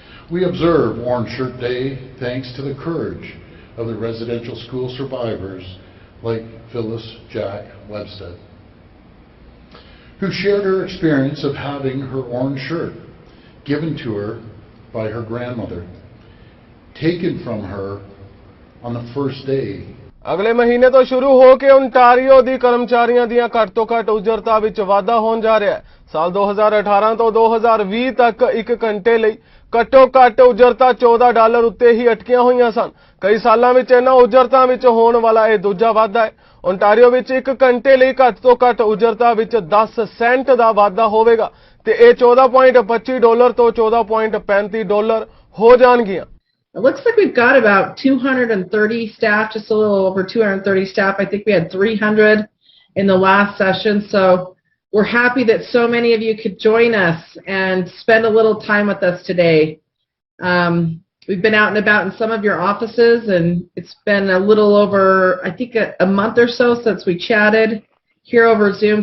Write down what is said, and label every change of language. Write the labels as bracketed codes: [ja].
[en] We observe Orange Shirt Day thanks to the courage of the residential school survivors like Phyllis Jack Webstead, who shared her experience of having her orange shirt given to her by her grandmother, taken from her on the first day. [pa] ਅਗਲੇ ਮਹੀਨੇ ਤੋਂ ਸ਼ੁਰੂ ਹੋ ਕੇ Ontario ਦੀ ਕਰਮਚਾਰੀਆਂ ਦੀਆਂ ਘੱਟ ਤੋਂ ਘੱਟ ਉਜਰਤਾਂ ਵਿੱਚ ਵਾਧਾ ਹੋਣ ਜਾ ਰਿਹਾ ਹੈ। ਸਾਲ 2018 ਤੋਂ 2020 ਤੱਕ 1 ਘੰਟੇ ਲਈ ਘੱਟੋ ਘੱਟ ਉਜਰਤਾਂ $14 ਉੱਤੇ ਹੀ ਅਟਕੀਆਂ ਹੋਈਆਂ ਸਨ। ਕਈ ਸਾਲਾਂ ਵਿੱਚ ਇਹਨਾਂ ਉਜਰਤਾਂ ਵਿੱਚ ਹੋਣ ਵਾਲਾ ਇਹ ਦੂਜਾ ਵਾਧਾ ਹੈ। ਓਨਟਾਰੀਓ ਵਿੱਚ 1 ਘੰਟੇ ਲਈ ਘੱਟ ਤੋਂ ਘੱਟ ਉਜਰਤਾਂ ਵਿੱਚ 10 ਸੈਂਟ ਦਾ ਵਾਧਾ ਹੋਵੇਗਾ ਤੇ ਇਹ $14.25 ਤੋਂ $14.35 ਹੋ ਜਾਣਗੀਆਂ। [en] It looks like we've got about 230 staff, just a little over 230 staff. I think we had 300 in the last session. So we're happy that so many of you could join us and spend a little time with us today. We've been out and about in some of your offices, and it's been a little over, I think, a month or so since we chatted here over Zoom.